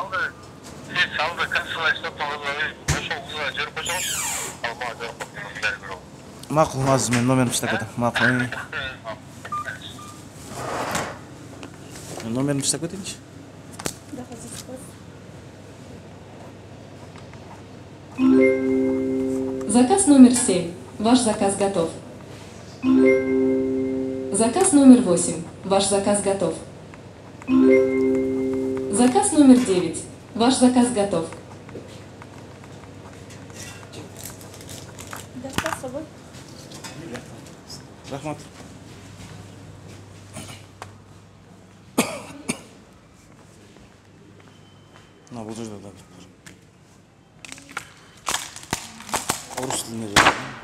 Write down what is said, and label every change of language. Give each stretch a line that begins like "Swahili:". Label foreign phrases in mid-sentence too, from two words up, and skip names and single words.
Kyrgyz: Макул, азыр мен номерди иштеп кетем. Макул. Номерди иштеп кетейинчи.
Russian: Заказ номер 7. Ваш заказ готов. Заказ номер 8. Ваш заказ готов. Заказ номер 9. Ваш заказ готов.
Kyrgyz: Рахмат. Бул жерде да орус тилинде жазылган.